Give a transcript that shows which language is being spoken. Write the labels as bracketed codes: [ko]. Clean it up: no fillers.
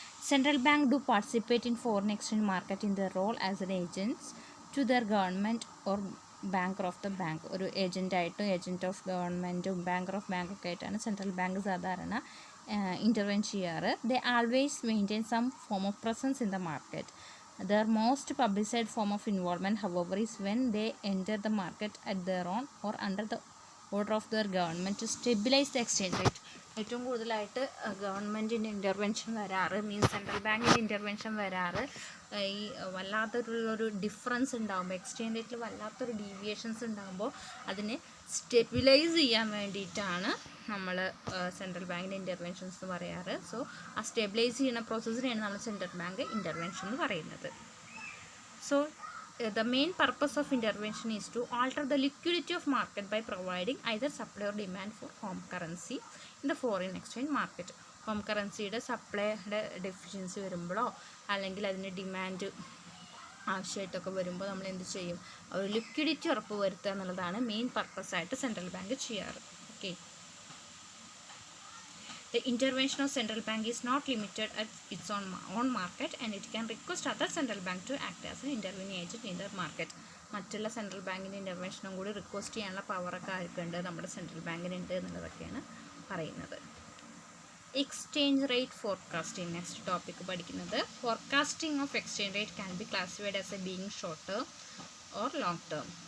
[en] Central bank do participate in foreign exchange market in their role as an agents to their government or banker of the bank. [ml] ഒരു ഏജൻറ്റായിട്ടും agent of ഗവൺമെൻറ്റും banker of ബാങ്കൊക്കെ ആയിട്ടാണ് central bank സാധാരണ ഇൻ്റർവെൻ ചെയ്യാറ്. [en] They always maintain some form of presence in the market. Their most publicized form of involvement, however, is when they enter the market at their own or under the order of their government to stabilize the exchange rate. [ml] ഏറ്റവും കൂടുതലായിട്ട് ഗവൺമെൻറ്റിൻ്റെ intervention വരാറ്, means central ബാങ്കിൻ്റെ intervention വരാറ് ഈ വല്ലാത്തൊരു difference ഉണ്ടാകുമ്പോൾ, exchange റേറ്റിൽ വല്ലാത്തൊരു ഡീവിയേഷൻസ് ഉണ്ടാകുമ്പോൾ അതിനെ സ്റ്റെബിലൈസ് ചെയ്യാൻ വേണ്ടിയിട്ടാണ് നമ്മൾ സെൻട്രൽ ബാങ്കിൻ്റെ ഇൻ്റർവെൻഷൻസ് എന്ന് പറയാറ്. സോ ആ സ്റ്റെബിലൈസ് ചെയ്യുന്ന പ്രോസസ്സിനെയാണ് നമ്മൾ സെൻട്രൽ ബാങ്ക് ഇൻ്റർവെൻഷൻ എന്ന് പറയുന്നത്. [en] So the main purpose of intervention is to alter the liquidity of market by providing either supply or demand for home currency in the foreign exchange market. [ml] Home കറൻസിയുടെ സപ്ലൈയുടെ deficiency വരുമ്പോഴോ അല്ലെങ്കിൽ അതിന് demand ആവശ്യമായിട്ടൊക്കെ വരുമ്പോൾ നമ്മൾ എന്ത് ചെയ്യും, ഒരു ലിക്വിഡിറ്റി ഉറപ്പ് വരുത്തുക എന്നുള്ളതാണ് മെയിൻ പർപ്പസായിട്ട് സെൻട്രൽ ബാങ്ക് ചെയ്യാറ്. [en] Okay, the intervention of central bank is not limited at its own market and it can request other central bank to act as an intervening agent in the market. [ml] മറ്റുള്ള central ബാങ്കിൻ്റെ ഇൻ്റർവെൻഷനും കൂടി request ചെയ്യാനുള്ള പവറൊക്കെ ആർക്കുണ്ട്, നമ്മുടെ central ബാങ്കിനുണ്ട് എന്നുള്ളതൊക്കെയാണ് പറയുന്നത്. Exchange rate forecasting, next topic പഠിക്കുന്നത്. [en] Forecasting of exchange rate can be classified as a being short term or long term.